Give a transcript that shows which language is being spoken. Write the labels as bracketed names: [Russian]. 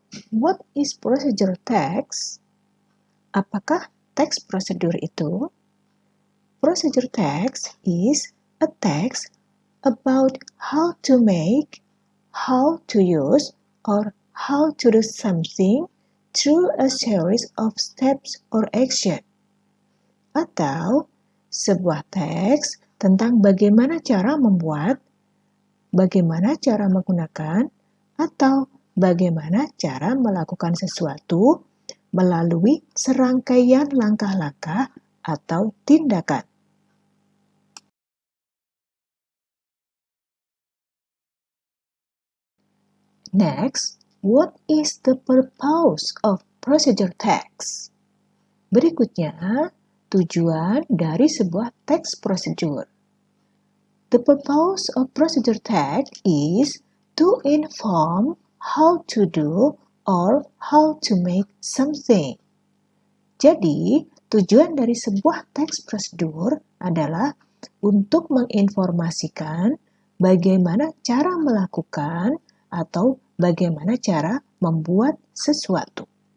[English] What is procedure text? [Indonesian] Apakah teks prosedur itu? [English] Procedure text is a text about how to make, how to use, or how to do something through a series of steps or action. [Indonesian] Atau sebuah teks tentang bagaimana cara membuat, bagaimana cara menggunakan, atau bagaimana cara melakukan sesuatu melalui serangkaian langkah-langkah atau tindakan. [English] Next, what is the purpose of procedure text? [Indonesian] Berikutnya, tujuan dari sebuah teks prosedur. [English] The purpose of procedure text is to inform how to do or how to make something. [Indonesian] Jadi, tujuan dari sebuah teks prosedur adalah untuk menginformasikan bagaimana cara melakukan atau bagaimana cara membuat sesuatu.